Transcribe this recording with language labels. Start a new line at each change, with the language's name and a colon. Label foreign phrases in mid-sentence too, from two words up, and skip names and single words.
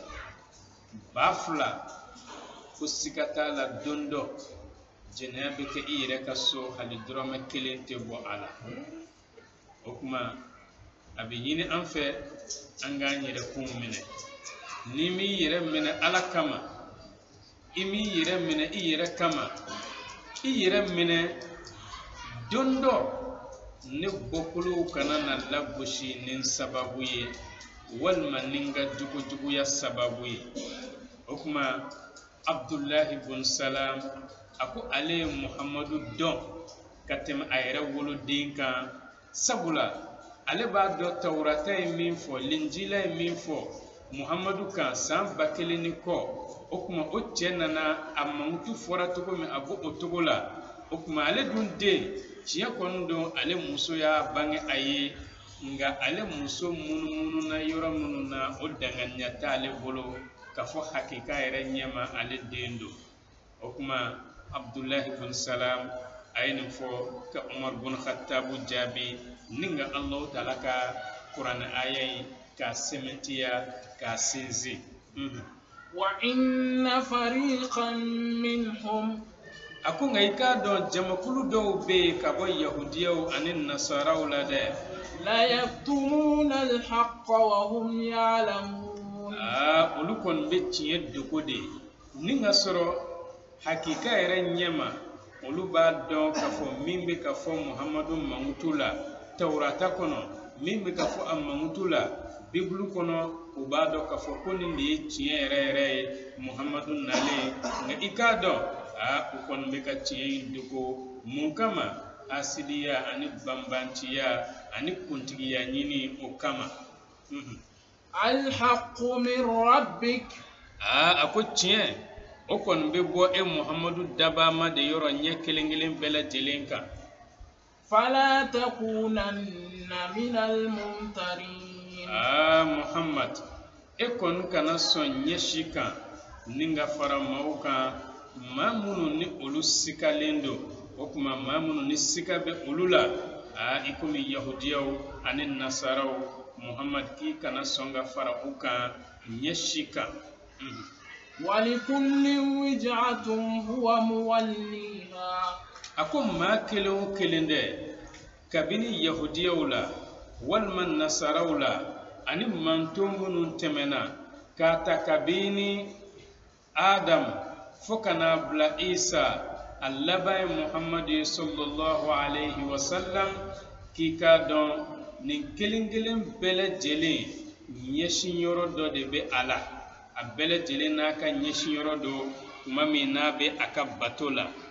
Bambara: 2000 ko siga t'a la don dɔ jɛnɛya bɛ kɛ i yɛrɛ ka so hali dɔrɔmɛ 1 tɛ bɔ a la o kuma a bɛ ɲini an fɛ an k'an yɛrɛ kun minɛ ni m'i yɛrɛ minɛ ala kama i m'i yɛrɛ minɛ i yɛrɛ kama i yɛrɛ minɛ don dɔ ne bɔkolow kana na lagosi ni sababu ye walima ni n ka jugujuguya sababu ye o kuma Abdullahi ibn Salam a ko ale ye Muhamadu dɔn ka tɛmɛ a yɛrɛ woloden kan sabula ale b'a dɔn Tawurata ye min fɔ Linjila ye min fɔ Muhamadu kan san 1000 ni kɔ o kuma o cɛ nana a mankutu fɔra cogo min a bɔ o cogo la o kuma ale dun den tiɲɛ kɔni don ale muso y'a bange a ye nka ale muso munumunu na yɔrɔ minnu na o danganiya t'ale bolo k'a fɔ hakika yɛrɛ ɲɛma ale den don o kuma Abdullahi ibn Salam a ye nin fɔ ka Umar ibn Khattab jaabi ni nka Allahu Taala ka kuranɛ aya in k'a sɛmɛntiya k'a sinsin
Arabic: وَإِنَّ فَرِيقًا مِّنْهُمْ
Bambara: a ko nka i k'a dɔn jamakulu dɔw bɛ yen ka bɔ yahudiyaw ani nasaraw la dɛ
Arabic: لَا يَكْتُمُونَ الْحَقَّ وَهُمْ يَعْلَمُونَ
Bambara: olu kɔni bɛ tiɲɛ dogo de ni ka sɔrɔ hakika yɛrɛ ɲɛma olu b'a dɔn k'a fɔ min bɛ ka fɔ Muhamadu mankutu la Tawurata kɔnɔ min bɛ ka fɔ a mankutu la Bibulu kɔnɔ u b'a dɔn k'a fɔ ko nin de ye tiɲɛ yɛrɛ yɛrɛ ye Muhamadu nalen nka i k'a dɔn u kɔni bɛ ka tiɲɛ in dogo mun kama asidiya ani banbantiya ani kuntigiya ɲini o kama
Arabic: الْحَقُّ مِنْ رَبِّكَ
Bambara: a ko tiɲɛ o kɔni bɛ bɔ e Muhamadu dabama de yɔrɔ ɲɛ kelen kelen bɛɛ lajɛlen kan
Arabic: فَلَا تَكُونَنَّ مِنَ الْمُمْتَرِينَ
Bambara: Muhammad e kɔni kana sɔn ɲɛsi kan ni ka fara maaw kan maa minnu ni olu sikalen don o kuma maa minnu ni sika bɛ olu la i komi yahudiyaw ani nasaraw Muhammad k'i kana sɔn ka fara u kan ɲɛsi kan
Arabic: وَلِكُلٍّ وِجْهَةٌ هُوَ مُوَلِّيهَا
Bambara: a ko maa kelen o kelen dɛ kabini yahudiyaw la walima nasaraw la ani manton minnu tɛmɛna k'a ta kabini Adam fo kana bila Isa a laban ye Muhammadu
Arabic: صلى الله عليه وسلم
Bambara: k'i k'a dɔn nin kelen kelen bɛɛ lajɛlen ɲɛsin yɔrɔ dɔ de bɛ a la a bɛɛ lajɛlen n'a ka ɲɛsin yɔrɔ do tuma min n'a bɛ a ka bato la